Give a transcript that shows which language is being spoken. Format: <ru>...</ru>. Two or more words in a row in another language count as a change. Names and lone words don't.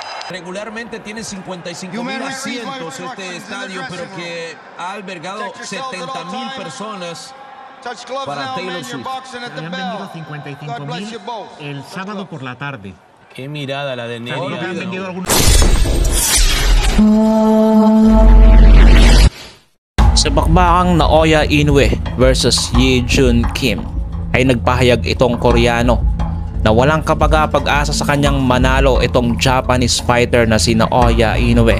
<es>Regularmente tiene 55,000 asientos este estadio, pero que ha albergado 70,000 personas para Taylor Swift. Habían vendido 55,000 el sábado por la tarde. Qué mirada la de Nelly. Seguro que han vendido algunos.</es> <tl>Sa bakbakang Naoya Inoue versus Ye Jun Kim ay nagpahayag itong Koreano na walang kapag-asa sa kanyang manalo itong</tl> <en>Japanese fighter</en> <tl>na si Naoya Inoue.</tl>